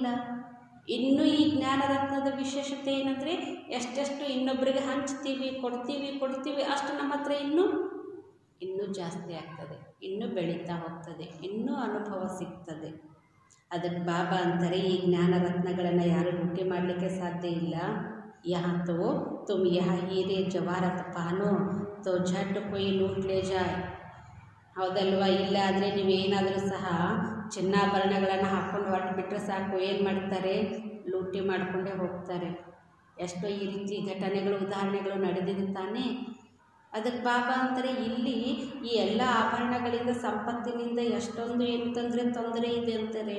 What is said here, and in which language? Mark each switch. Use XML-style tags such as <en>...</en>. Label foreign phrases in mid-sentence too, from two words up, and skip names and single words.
<kn>ಇನ್ನೂ ಈ ಜ್ಞಾನರತ್ನದ ವಿಶೇಷತೆ ಏನಂದರೆ, ಎಷ್ಟೆಷ್ಟು ಇನ್ನೊಬ್ಬರಿಗೆ ಹಂಚ್ತೀವಿ, ಕೊಡ್ತೀವಿ ಅಷ್ಟು ನಮ್ಮ ಹತ್ರ ಇನ್ನೂ ಜಾಸ್ತಿ ಆಗ್ತದೆ, ಇನ್ನೂ ಬೆಳೀತಾ ಹೋಗ್ತದೆ, ಇನ್ನೂ ಅನುಭವ ಸಿಗ್ತದೆ. ಅದಕ್ಕೆ ಬಾಬಾ ಅಂತಾರೆ, ಈ ಜ್ಞಾನರತ್ನಗಳನ್ನು ಯಾರು ಲೂಟಿ ಮಾಡಲಿಕ್ಕೆ ಸಾಧ್ಯ ಇಲ್ಲ.</kn> <hi>यहाँ तो तुम यहाँ हीरे जवाहरत पहनो तो झट कोई लूट ले जाए.</hi> <kn>ಹೌದಲ್ವಾ? ಇಲ್ಲ ಆದರೆ ನೀವೇನಾದರೂ ಸಹ ಚಿನ್ನಾಭರಣಗಳನ್ನು ಹಾಕ್ಕೊಂಡು ಹೊರಟುಬಿಟ್ರೆ ಸಾಕು, ಏನು ಮಾಡ್ತಾರೆ, ಲೂಟಿ ಮಾಡಿಕೊಂಡೇ ಹೋಗ್ತಾರೆ. ಎಷ್ಟೋ ಈ ರೀತಿ ಘಟನೆಗಳು ಉದಾಹರಣೆಗಳು ನಡೆದಿದೆ ತಾನೇ. ಅದಕ್ಕೆ ಬಾಬಾ ಅಂತಾರೆ, ಇಲ್ಲಿ ಈ ಎಲ್ಲ ಆಭರಣಗಳಿಂದ ಸಂಪತ್ತಿನಿಂದ ಎಷ್ಟೊಂದು ಏನಂತಂದರೆ ತೊಂದರೆ ಇದೆ ಅಂತಾರೆ.</kn>